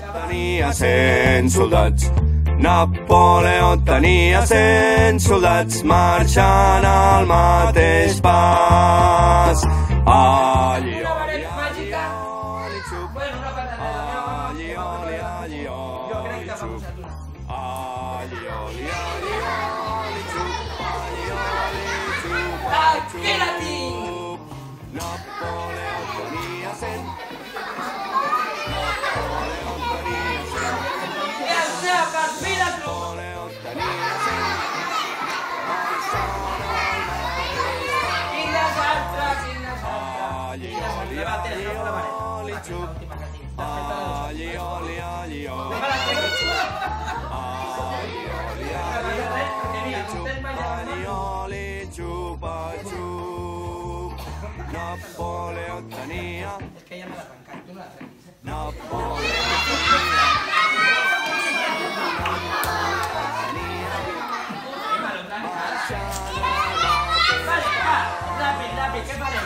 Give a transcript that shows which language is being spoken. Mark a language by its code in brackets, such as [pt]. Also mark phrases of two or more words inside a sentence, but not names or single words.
[ca] tenia 100 soldats. Napoleó tenia 100 soldats marxant al mateix pas. Alli, oli, alli, oli, xup. Alli, oli, alli, oli, xup. Alli, oli, alli, oli, xup. Alli, oli, xup. Aquí la tinc! Napoleó tenia 100. Per fi la truco! Quines altres! Alli, oli, alli, oli, xup. Alli, oli, alli, oli, xup. Alli, oli, alli, oli, xup. Alli, oli, xupa, xup. Napoleó tenia... És que ja me l'ha tancat, tu no l'has requisat. Napoleó Ràpid, què farem?